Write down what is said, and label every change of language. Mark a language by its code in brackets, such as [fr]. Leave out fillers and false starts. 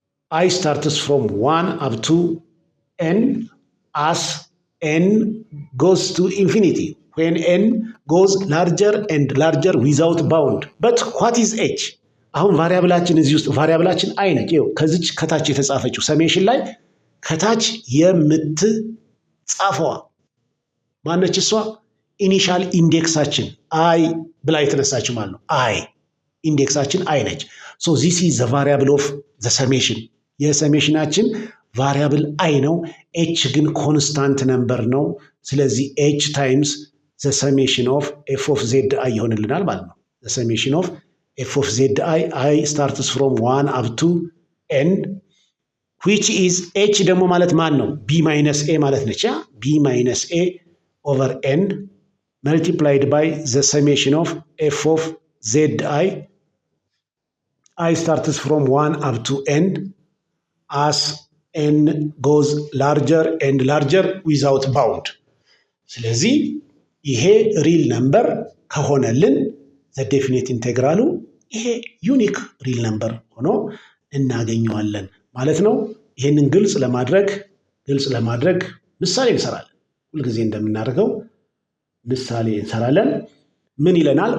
[en] I starts from 1 up to n as n goes to infinity, when n goes larger and larger without bound. But what is h? [am] አሁን ቫሪያብላችን እዚህ ውስጥ ቫሪያብላችን አይ ነች። ይኸው ከዚች ከታች የተጻፈችው ሰሜሽን ላይ ከታች የምትጻፈዋ ማነች? እሷ ኢኒሻል ኢንዴክሳችን አይ ብላ የተነሳች ማለት ነው። አይ ኢንዴክሳችን አይ ነች። [en] ሶ ዚስ ኢዝ ዘ ቫሪያብል ኦፍ ዘ ሰሜሽን። [am] የሰሜሽናችን ቫሪያብል አይ ነው። ኤች ግን ኮንስታንት ነምበር ነው። ስለዚህ [en] ኤች ታይምስ ዘ ሰሜሽን ኦፍ ኤፍ ኦፍ ዜድ አይ [am] ይሆንልናል ማለት ነው። [en] ዘ ሰሜሽን ኦፍ ኤፍ ኦፍ ዜድ አይ ስታርትስ ፍሮም 1 አፕ ቱ ኤን which is [am] ኤች ደግሞ ማለት ማን ነው? [en] ቢ ማይነስ ኤ [am] ማለት ነች። [en] ቢ ማይነስ ኤ over n multiplied by the summation of f of zi. I starts from 1 up to n as n goes larger and larger without bound. [am] ስለዚህ ይሄ ሪል ነምበር ከሆነልን [en] the definite [am] ኢንቴግራሉ ይሄ ዩኒክ ሪል ነምበር ሆኖ እናገኘዋለን ማለት ነው። ይሄንን ግልጽ ለማድረግ ምሳሌ እንሰራለን። ሁልጊዜ እንደምናደርገው ምሳሌ እንሰራለን። ምን ይለናል?